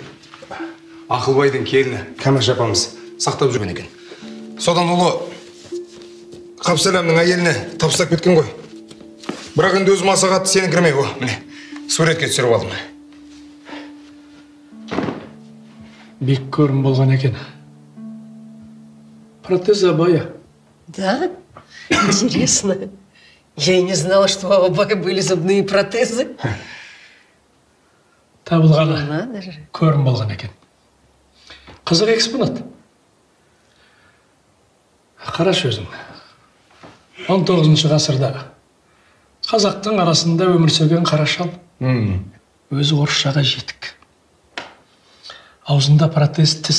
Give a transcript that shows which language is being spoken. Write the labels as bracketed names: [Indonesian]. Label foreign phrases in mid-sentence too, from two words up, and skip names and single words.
[Kazakh] Ақылбайдың келіні Кәмәш апамыз сақтап жүрген екен. Содан ұлы Қапсаламның әйеліне тапсырып кеткен ғой. Бірақ енді өзім аса қатты сенің кірмей ғой. Міне, суретке түсіріп алдым. Бек көрім болған екен. [Russian] Протез Абая. Да? Интересно. Я и не знала, что у Абая были зубные протезы. [Kazakh] Табылғаны көрім болған екен. Қызық экспонат. Қараш өзің. 19 ғасырда қазақтың арасында өмір сүрген қарашал. Өзі орысшаға жетік. Аузында протез тіс.